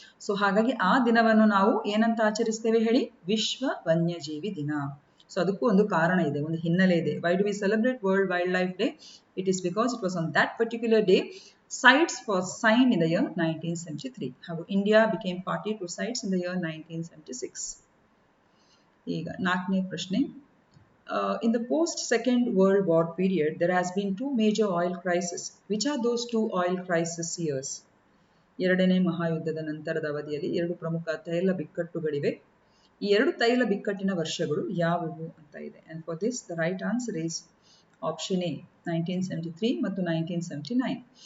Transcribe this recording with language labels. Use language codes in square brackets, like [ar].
[kn] So ಹಾಗಾಗಿ ಆ ದಿನವನ್ನು ನಾವು ಏನಂತ ಆಚರಿಸ್ತೇವೆ ಹೇಳಿ, ವಿಶ್ವ ವನ್ಯಜೀವಿ ದಿನ. ಸೊ ಅದಕ್ಕೂ ಒಂದು ಕಾರಣ ಇದೆ, ಒಂದು ಹಿನ್ನೆಲೆ ಇದೆ. [en] Why do we celebrate world wildlife day? It is because it was on that particular day CITES was signed in the year 1973. How India became party to CITES in the year 1976. [kn] ಈಗ 4ನೇ ಪ್ರಶ್ನೆ. [en] In the post-Second World War period, there has been 2 major oil crises. Which are those 2 oil crisis years? [kn] ಎರಡನೇ ಮಹಾಯುದ್ಧದ ನಂತರದ ಅವಧಿಯಲ್ಲಿ 2 ಪ್ರಮುಖ ತೈಲ ಬಿಕ್ಕಟ್ಟುಗಳಿವೆ. ಈ 2 ತೈಲ ಬಿಕ್ಕಟ್ಟಿನ ವರ್ಷಗಳು ಯಾವುವು ಅಂತ ಇದೆ. [en] And for this, the right answer is option A, 1973 ಮತ್ತು 1979.